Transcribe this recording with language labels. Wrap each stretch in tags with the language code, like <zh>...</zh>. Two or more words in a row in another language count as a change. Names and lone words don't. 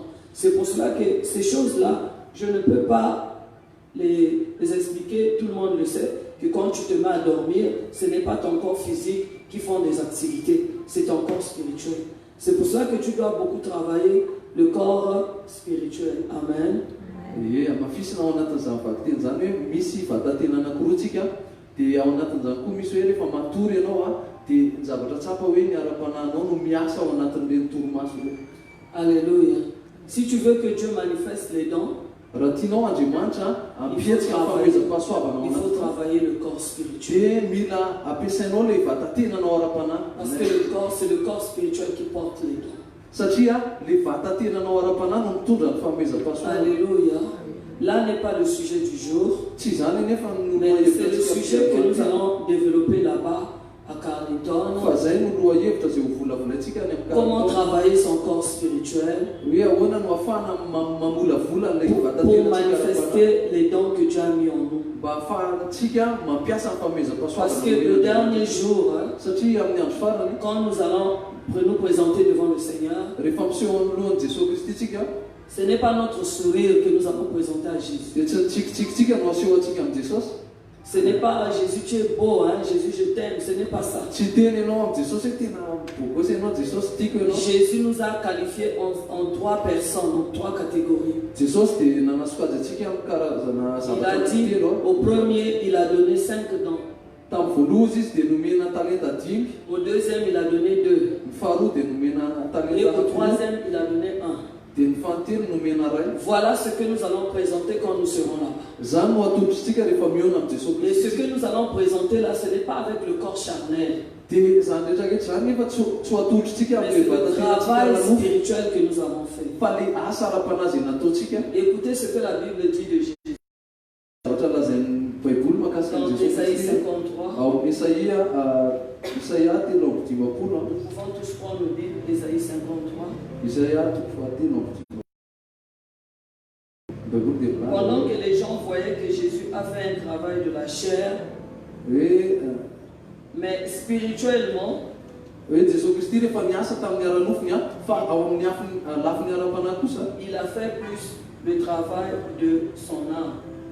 <fr>C'est pour cela que ces choses-là, je ne peux pas les expliquer, tout le monde le sait, que quand tu te mets à dormir, ce n'est pas ton corps physique qui font des activités, c'est ton corps spirituel. C'est pour cela que tu dois beaucoup travailler le corps spirituel. Amen.</fr> <mg>Ie amafisina ao anatin'izany vakiteny zany hoe misy vatatena anankiroa tsika, dia ao anatin'izany koa misy hoe rehefa matory ianao dia ny zavatra tsapa hoe ny ara-panahinao no miasa ao anatin'ireny torimaso ireny.</mg> <fr>Alléluia. Si tu veux que Dieu manifeste les dons,</fr> <mg>raha tianao Andriamanitra ampietsika fahamezampahasoavana</mg> <fr>il faut travailler le corps spirituel.</fr> <mg>dia mila ampiasainao ilay vatatenanao ara-panahy.</mg> <fr>Parce que le corps, c'est le corps spirituel qui porte les dons.</fr> <mg>Satria le vatatenanao ara-panahy no mitondra ny fahamezampahasoavana.</mg> <fr>Alléluia. Là n'est pas le sujet du jour,</fr> <mg>Tsy zany nefa</mg> <fr>mais c'est le sujet que nous allons développer là-bas à Carleton.</fr> <mg>fa zay no loha-hevitra zay ho volavolantsika any amin'ny</mg> <fr>Comment travailler son corps spirituel</fr> <mg>hoe ahoana no ahafahana mamolavola n'ilay</mg> <fr>pour</fr> <mg>vatatenantsika</mg> <fr>manifester les dons que Dieu a mis en nous.</fr> <mg>mba ahafahantsika mampiasa ny</mg> <fr>Parce que le</fr> <mg>fahamezampahasoavana.</mg> <fr>dernier jour,</fr> <mg>Satria amin'ny andro farany</mg> <fr>quand nous allons nous présenter devant le Seigneur,</fr> <mg>rehefa miseho amin'olohan'i Jesosy Kristy tsika,</mg> <fr>ce n'est pas notre sourire que nous allons présenter à Jésus.</fr> <mg>dia tsy tsikitsikintsika no aseho antsika amin'ny Jesosy.</mg> <fr>Ce n'est pas Jésus, tu es beau, hein? Jésus, je t'aime. Ce n'est pas ça.</fr> <mg>Tsy teny ianao amin'ny Jesosy hoe tena bogosi ianao Jesosy tiako ianao.</mg> <fr>Jésus nous a qualifiés en trois personnes, en trois catégories.</fr> <mg>Jesosy dia nanasokajy antsika amin'ny karazana</mg> <fr>Il a</fr> <mg>zavatra</mg> <fr>dit,</fr> <mg>telo.</mg> <fr>au premier, il a donné 5 dons.</fr> <mg>Tamin'ny voaloha izy dia nomena talenta 5,</mg> <fr>Au deuxième, il a donné 2.</fr> <mg>ny faharoa dia nomena</mg> <fr>Et</fr> <mg>talenta</mg> <fr>au 3, troisième, il a donné 1.</fr> <mg>dia ny fahatelo nomena 1.</mg> <fr>Voilà ce que nous allons présenter quand nous serons là-bas.</fr> <mg>Zany no atolotritsika rehefa miona amin'ny Jesosy</mg> <fr>Et ce</fr> <mg>Kristy.</mg> <fr>que nous allons présenter là, ce n'est pas avec le corps charnel.</fr> <mg>Dia zany rehetrarehetra zany nefa tsy ho atolotritsika</mg> <fr>Mais</fr> <mg>amin'ilay</mg> <fr>c'est le</fr> <mg>vatatenantsika</mg> <fr>travail</fr> <mg>ranofa</mg> <fr>spirituel que nous avons fait.</fr> <mg>fa le asa ara-panahy zay nataontsika.</mg> <fr>Écoutez ce que la Bible dit de Jésus.</fr> <mg>Zavatra lazain'ny Baiboly mahakasika</mg> <fr>Dans</fr> <mg>an'i Jesosy</mg> <fr>Ésaïe</fr> <mg>Kristy. 53, Ao amin'ny Isaia 3:20.</mg> <fr>nous pouvons tous prendre le Bible, Ésaïe 53.</fr> <mg>Isaia 3:20. Baiboly dia milaza</mg> <fr>Pendant que les gens voyaient que Jésus a fait un travail de la chair,</fr> <mg>hoe</mg> <fr>mais spirituellement, Il a fait plus le travail de son âme.</fr>